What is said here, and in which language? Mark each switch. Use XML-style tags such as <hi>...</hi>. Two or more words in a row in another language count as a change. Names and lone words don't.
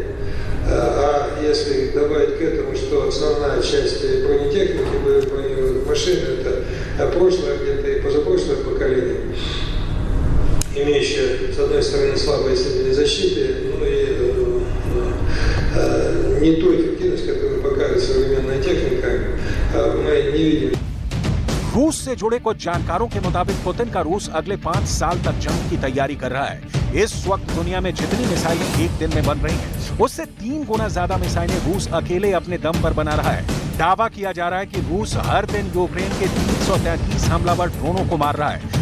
<ru>А если добавить к этому, что основная часть бронетехники, броневых машин, это прошлое, где-то и позапрошлое поколение, имеющее, с одной стороны, слабые степени защиты, ну и не ту эффективность, которую показывает современная техника, мы не видим.</ru> <hi>रूस से जुड़े कुछ जानकारों के मुताबिक पुतिन का रूस अगले 5 साल तक जंग की तैयारी कर रहा है। इस वक्त दुनिया में जितनी मिसाइलें एक दिन में बन रही हैं, उससे 3 गुना ज्यादा मिसाइलें रूस अकेले अपने दम पर बना रहा है। दावा किया जा रहा है कि रूस हर दिन यूक्रेन के 333 हमलावर ड्रोनों को मार रहा है।</hi>